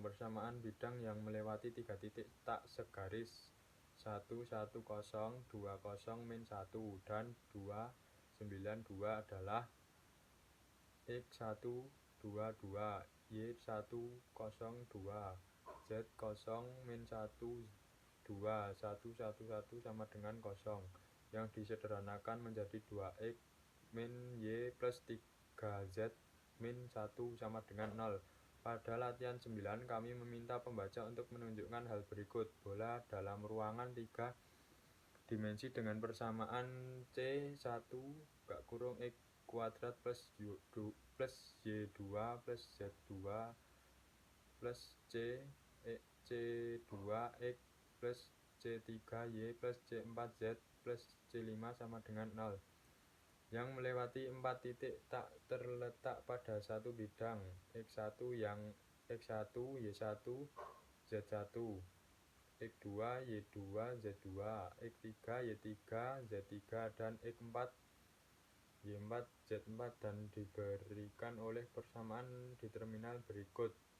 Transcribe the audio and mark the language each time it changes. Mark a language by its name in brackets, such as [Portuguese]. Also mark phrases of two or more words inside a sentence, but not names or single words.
[Indonesian] Persamaan bidang yang melewati 3 titik tak segaris 1, 1, 0, 2, 0, min 1, dan 2, 9, 2 adalah X1, 2, 2, Y1, 0, 2, Z0, min 1, 2, 1, 1, 1 sama dengan 0, yang disederhanakan menjadi 2X min Y plus 3Z min 1 sama dengan 0. Pada latihan 9 kami meminta pembaca untuk menunjukkan hal berikut: bola dalam ruangan 3 dimensi dengan persamaan C1 X kuadrat plus Y2 plus Z2 plus C2X plus C3Y plus C4Z plus C5 sama dengan 0, yang melewati 4 titik tak terletak pada satu bidang X1 yang X1, Y1, Z1, X2, Y2, Z2, X3, Y3, Z3, dan X4, Y4, Z4 dan diberikan oleh persamaan di terminal berikut.